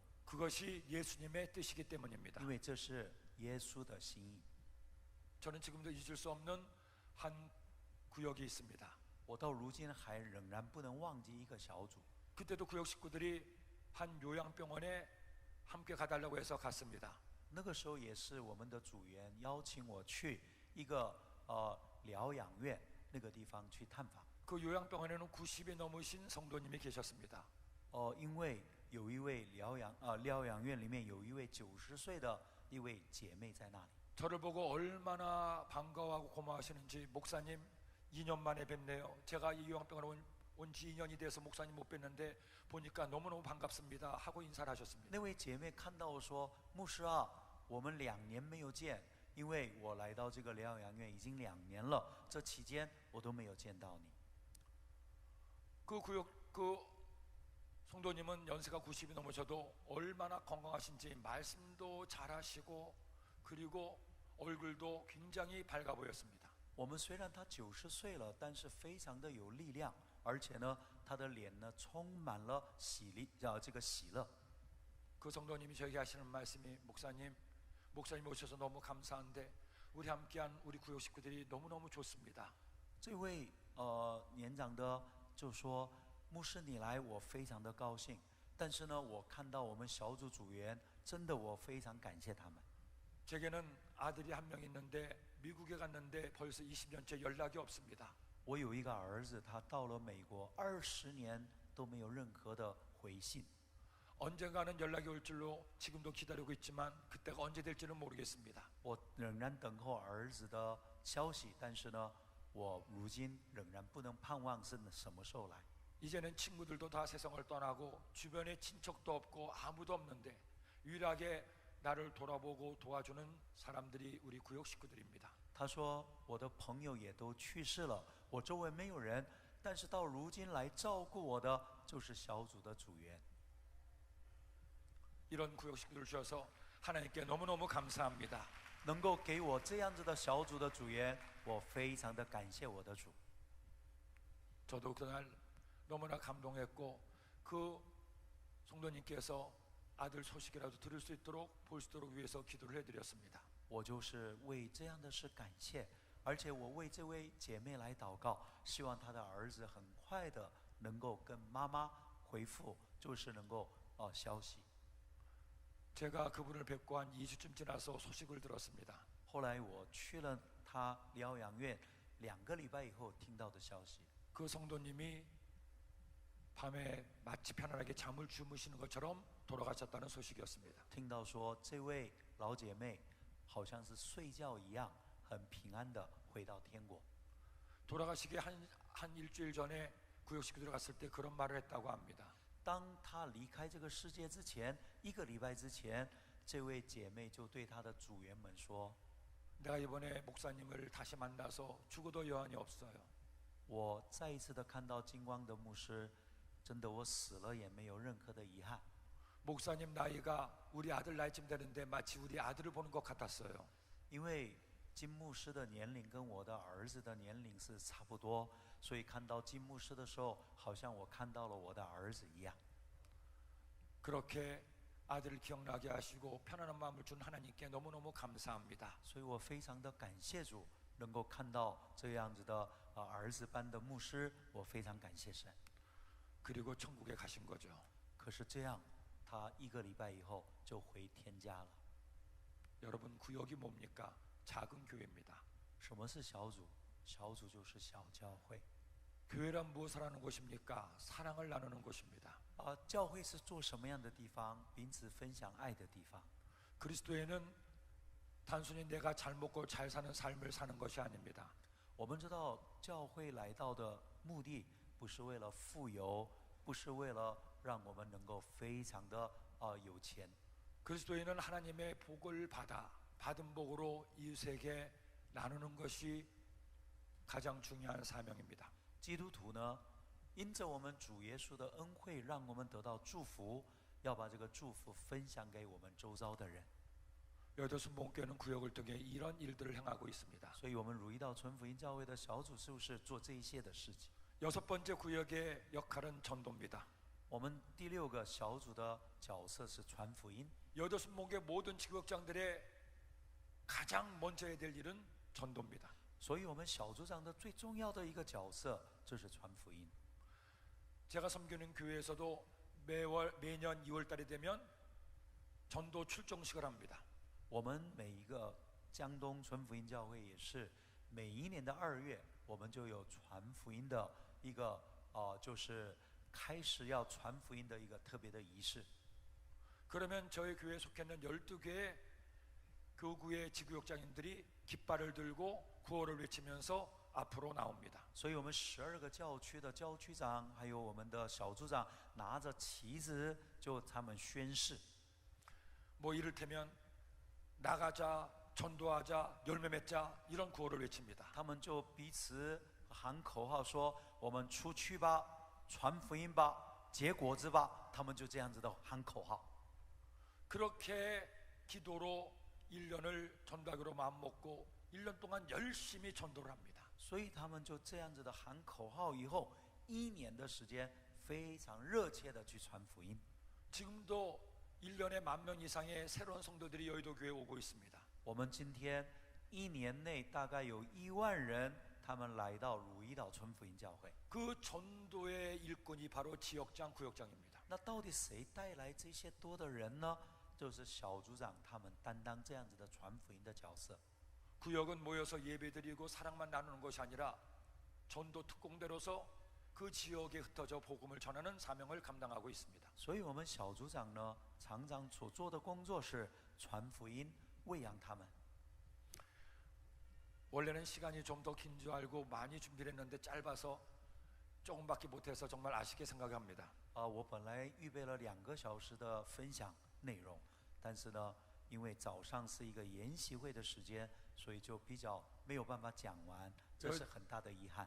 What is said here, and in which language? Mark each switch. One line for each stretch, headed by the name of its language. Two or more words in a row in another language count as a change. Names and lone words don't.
Korean: 그것이 예수님의 뜻이기 때문입니다.
Chinese: 因为这是耶稣的心意。
Korean: 저는 지금도 잊을 수 없는 한 구역이 있습니다.
Chinese: 我到如今还仍然不能忘记一个小组。
Korean: 그때도 구역 식구들이 한 요양병원에 함께 가달라고 해서 갔습니다.
Chinese: 那个时候也是我们的组员邀请我去一个疗养院那个地方去探访。
Korean: 그 요양병원에는 90이 넘으신 성도님이 계셨습니다.
Chinese: 因为有一位疗养院里面有一位90岁的一位姐妹在那里。
Korean: 저를 보고 얼마나 반가워하고 고마워하시는지 목사님 2년 만에 뵙네요. 제가 이 요양병원에 온 지 2년이 돼서 목사님 못 뵀는데 보니까 너무너무 반갑습니다 하고 인사를 하셨습니다.
Chinese: 那位姐妹看到我说：“牧师啊，我们2年没有见，因为我来到这个疗养院已经2年了，这期间我都没有见到你。”
Korean: 그 성도님은 연세가 90이 넘으셔도 얼마나 건강하신지 말씀도 잘하시고 그리고 얼굴도 굉장히 밝아 보였습니다.
Chinese: 我们虽然他90岁了，但是非常的有力量，而且呢，他的脸呢充满了这个喜乐。
Korean: 그 성도님이 저에게 하시는 말씀이 목사님 오셔서 너무 감사한데 우리 함께한 우리 구역 식구들이 너무너무 좋습니다.
Chinese: 这位年长的就说：“ 牧师你来我非常的高兴，但是呢我看到我们小组组员真的我非常感谢他们。
Korean: 제게는 아들이 한 명 있는데 미국에 갔는데 벌써 20년째 연락이 없습니다.
Chinese: 我有一个儿子，他到了美国20年都没有任何的回信。
Korean: 언젠가는 연락이 올 줄로 지금도 기다리고 있지만 그때가 언제 될지는 모르겠습니다.
Chinese: 我仍然等候儿子的消息，但是呢，我如今仍然不能盼望是什么时候来。
Korean: 이제는 친구들도 다 세상을 떠나고 주변에 친척도 없고 아무도 없는데 유일하게 나를 돌아보고 도와주는 사람들이 우리 구역 식구들입니다.
Chinese: 他说：“我的朋友也都去世了，我周围没有人，但是到如今来照顾我的就是小组的组员。”
Korean: 이런 구역 식구들을 주셔서 하나님께 너무너무 감사합니다.
Chinese: 能够给我这样子的小组的组员，我非常的感谢我的主。
Korean: 저도 그날 너무나 감동했고 그 성도님께서 아들 소식이라도 들을 수 있도록 볼 수 있도록 위해서 기도를 해드렸습니다.
Chinese: 我就是为这样的事感谢，而且我为这位姐妹来祷告，希望她的儿子很快的能够跟妈妈回复，就是能够消息。
Korean: 제가 그분을 뵙고 한 2주쯤 지나서 소식을 들었습니다.
Chinese: 后来我去了她疗养院2个礼拜以后听到的消息，
Korean: 그 성도님이 밤에 마치 편안하게 잠을 주무시는 것처럼 돌아가셨다는 소식이었습니다.
Chinese: 听到说这位老姐妹好像是睡觉一样，很平安的回到天国。
Korean: 돌아가시기 한 일주일 전에 구역 식구들 갔을 때 그런 말을 했다고 합니다.
Chinese: 当她离开这个世界之前，1个礼拜之前，这位姐妹就对她的组员们说：
Korean: 내가 이번에 목사님을 다시 만나서 죽어도 여한이 없어요.
Chinese: 我再一次的看到金光的牧师，真的我死了也没有任何的遗憾。
Korean: 목사님 나이가 우리 아들 나이쯤 되는데 마치 우리 아들을 보는 것 같았어요.
Chinese: 因为金牧师的年龄跟我的儿子的年龄是差不多，所以看到金牧师的时候，好像我看到了我的儿子一样。
Korean: 그렇게 아들을 기억나게 하시고 편안한 마음을 준 하나님께 너무너무 감사합니다.
Chinese: 所以我非常的感谢主，能够看到这样子的儿子般的牧师，我非常感谢神。
Korean: 그리고 천국에 가신 거죠.
Chinese: 可是这样，他1个礼拜以后就回天家了。
Korean: 여러분 구역이 뭡니까? 작은 교회입니다.
Chinese: 什么是小组？小组就是小教会。
Korean: 교회란 무엇을 하는 곳입니까? 사랑을 나누는 곳입니다.
Chinese: 教会是做什么样的地方？彼此分享爱的地方。
Korean: 그리스도에는 단순히 내가 잘 먹고 잘 사는 삶을 사는 것이 아닙니다.
Chinese: 我们知道教会来到的目的不是为了富有，不是为了让我们能够非常的有钱。
Korean: 그리스도인은 하나님의 복을 받은 복으로 이웃에게 나누는 것이 가장 중요한 사명입니다.
Chinese: 基督徒呢，因着我们主耶稣的恩惠，让我们得到祝福，要把这个祝福分享给我们周遭的人。
Korean: 여도순복음교회는 구역을 통해 이런 일들을 행하고 있습니다.
Chinese: 所以，我们如意道纯福音教会的小组就是做这一些的事情。
Korean: 여섯 번째 구역의 역할은 전도입니다.
Chinese: 我们第6个小组的角色是传福音。
Korean: 여도순복음교회 모든 지구역장들의 가장 먼저 해야 될 일은 전도입니다.
Chinese: 所以，我们小组长的最重要的一个角色就是传福音。
Korean: 제가 섬기는 교회에서도 매년 2월달이 되면 전도 출정식을 합니다.
Chinese: 我们每一个江东纯福音教会也是每一年的2月，我们就有传福音的一个就是开始要传福音的一个特别的仪式。
Korean: 그러면 저희 교회에 속했는 12개의 교구의 지구역장인들이 깃발을 들고 구호를 외치면서 앞으로 나옵니다.
Chinese: 所以我们12个教区的教区长还有我们的小组长拿着旗子，就他们宣誓。
Korean: 뭐 이를테면 나가자, 전도하자, 열매 맺자 이런 구호를 외칩니다.
Chinese: 他们就彼此喊口号说：“我们出去吧，传福音吧，结果子吧。” 他们就这样子的喊口号。
Korean: 그렇게 기도로 1년을 전도하기로 마음먹고 1년 동안 열심히 전도를 합니다.
Chinese: 所以他们就这样子的喊口号以后，1年的时间非常热切的去传福音。
Korean: 지금도 1년에 10,000명 이상의 새로운 성도들이 여의도 교회에 오고 있습니다.
Chinese: 我们今天1年内大概有1万人， 他们来到汝矣岛纯福音教会。
Korean: 그 전도의 일꾼이 바로 지역장, 구역장입니다.
Chinese: 那到底谁带来这些多的人呢？就是小组长他们担当这样子的传福音的角色。
Korean: 구역은 모여서 예배드리고 사랑만 나누는 것이 아니라 전도 특공대로서 그 지역에 흩어져 복음을 전하는 사명을 감당하고 있습니다.
Chinese: 所以我们小组长呢，常常所做的工作是传福音、喂养他们。
Korean: 원래는 시간이 좀 더 긴 줄 알고 많이 준비를 했는데 짧아서 조금밖에 못해서 정말 아쉽게 생각합니다.
Chinese: 我本来预备了2个小时的分享内容，但是呢，因为早上是一个研习会的时间，所以就比较没有办法讲完，这是很大的遗憾。